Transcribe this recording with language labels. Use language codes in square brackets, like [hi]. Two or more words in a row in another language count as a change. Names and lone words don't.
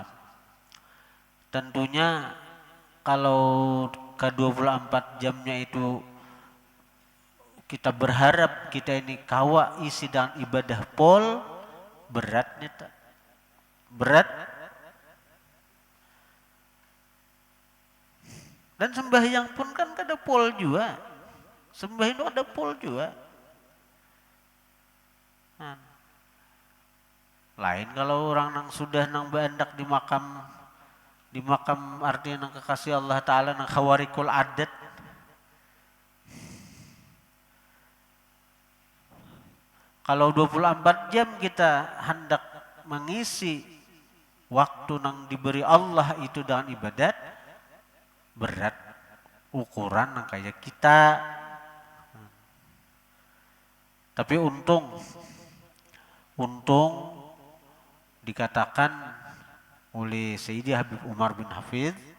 [bjn] Tentunya kalau ke 24 jamnya itu kita berharap kita ini kawa isi dengan ibadah pol, beratnya tak? Berat. Dan sembahyang pun kan ada pol juga. Sembahyang itu ada pol juga. Nah, lain kalau orang nang sudah nang beandak di makam artinya nang kekasih Allah Ta'ala nang [ar] خوارق العادات. [bjn] Kalau 24 jam kita hendak mengisi waktu nang diberi Allah itu dengan ibadat, berat ukuran nang kayak kita. Tapi untung dikatakan oleh Sayyidi Habib Umar bin Hafidh,